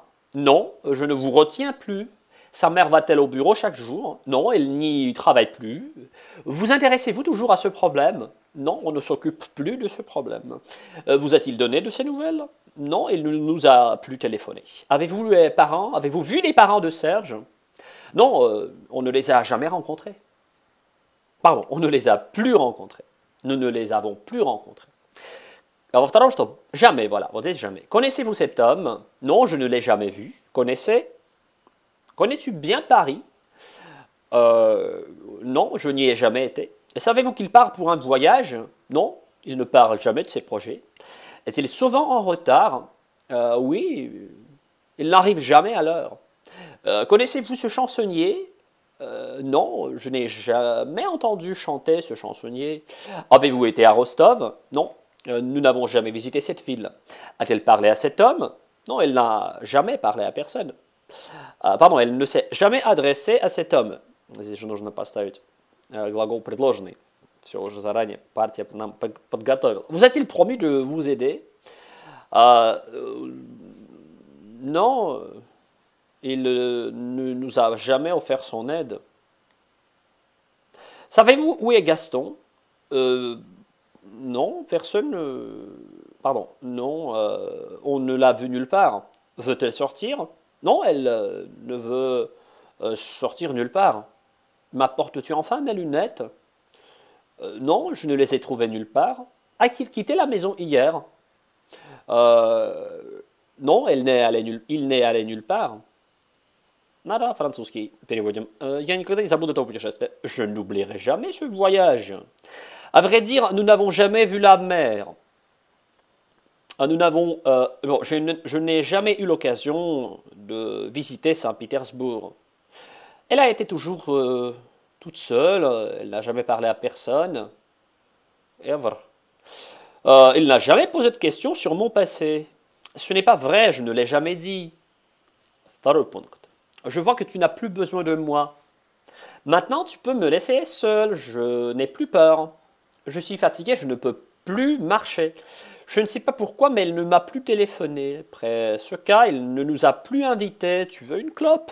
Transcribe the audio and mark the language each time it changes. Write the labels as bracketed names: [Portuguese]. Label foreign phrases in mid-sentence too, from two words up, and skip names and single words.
[French] Non, je ne vous retiens plus. Sa mère va-t-elle au bureau chaque jour? Non, elle n'y travaille plus. Vous intéressez-vous toujours à ce problème? Non, on ne s'occupe plus de ce problème. Vous a-t-il donné de ses nouvelles? Non, il ne nous a plus téléphoné. Avez-vous vu les parents de Serge? Non, on ne les a jamais rencontrés. Pardon, on ne les a plus rencontrés. Nous ne les avons plus rencontrés. Alors, [Russian] во втором, что [French] jamais, voilà, [Russian] вот здесь jamais. [French] Connaissez-vous cet homme? Non, je ne l'ai jamais vu. Connais-tu bien Paris? Non, je n'y ai jamais été. Et savez-vous qu'il part pour un voyage? Non, il ne parle jamais de ses projets. Est-il souvent en retard? Oui, il n'arrive jamais à l'heure. Connaissez-vous ce chansonnier? Non, je n'ai jamais entendu chanter ce chansonnier. Avez-vous été à Rostov? Non, nous n'avons jamais visité cette ville. A-t-elle parlé à cet homme? Non, elle n'a jamais parlé à personne. Pardon, elle ne s'est jamais adressée à cet homme. [Russian] Здесь же нужно поставить глагол предложенный. Все уже заранее партия нам подготовила. [French] Vous a-t-il promis de vous aider? Non, il ne nous a jamais offert son aide. Savez-vous où est Gaston? Non, personne. Pardon, non, on ne l'a vu nulle part. Veut-elle sortir? Non, elle ne veut sortir nulle part. M'apportes-tu enfin mes lunettes? Non, je ne les ai trouvées nulle part. A-t-il quitté la maison hier? Non, il n'est allé nulle part. [Russian] На французский переводим. Я никогда не забуду этого путешествия. [French] Je n'oublierai jamais ce voyage. À vrai dire, nous n'avons jamais vu la mer. Bon, je n'ai jamais eu l'occasion de visiter Saint-Pétersbourg. Elle a été toujours toute seule, elle n'a jamais parlé à personne. Ever. Il n'a jamais posé de questions sur mon passé. Ce n'est pas vrai, je ne l'ai jamais dit. [Russian] Второй пункт. [French] Je vois que tu n'as plus besoin de moi. Maintenant, tu peux me laisser seul, je n'ai plus peur. Je suis fatigué, je ne peux plus marcher. Je ne sais pas pourquoi, mais il ne m'a plus téléphoné. Après ce cas, il ne nous a plus invités. Tu veux une clope?